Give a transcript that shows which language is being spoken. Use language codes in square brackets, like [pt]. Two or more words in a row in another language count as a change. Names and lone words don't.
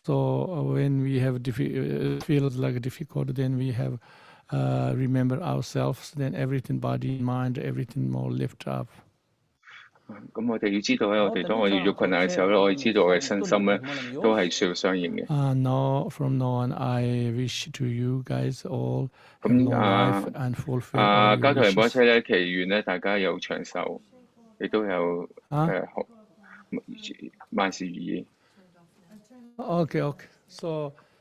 [en] So when we have feels like difficult, then we have remember ourselves. Then everything, body, mind, everything more lift up. [yue] 咁我哋要知道咧，我哋當我哋遇到困難嘅時候咧，我哋知道我嘅身心咧都係需要相應嘅。 [en] Now from now on, I wish to you guys all long life and fulfill. [yue] 噶陀仁波切咧，祈願咧大家有長壽，亦都有萬事如意。 [en] Okay. So